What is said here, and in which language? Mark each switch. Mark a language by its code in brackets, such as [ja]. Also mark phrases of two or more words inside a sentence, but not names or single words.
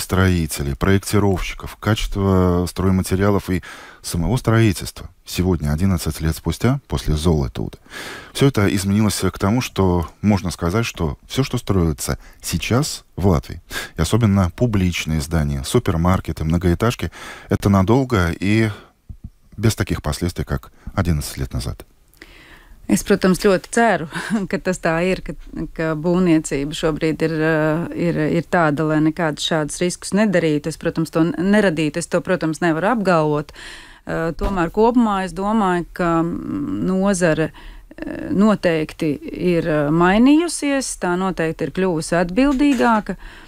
[ru] строителей, проектировщиков, качество стройматериалов и самого строительства сегодня, 11 лет спустя, после Золотуды, все это изменилось к тому, что можно сказать, что все, что строится сейчас в Латвии, и особенно публичные здания, супермаркеты, многоэтажки, это надолго и без таких последствий, как 11 лет назад. [lv] Es, protams, ļoti ceru, ka tas tā ir, ka būvniecība šobrīd ir tāda, lai nekādus šādus riskus nedarītu. Es, protams, to neradītu, es to, protams, nevaru apgalvot. Tomēr kopumā es domāju, ka nozare noteikti ir mainījusies, tā noteikti ir kļuvusi atbildīgāka.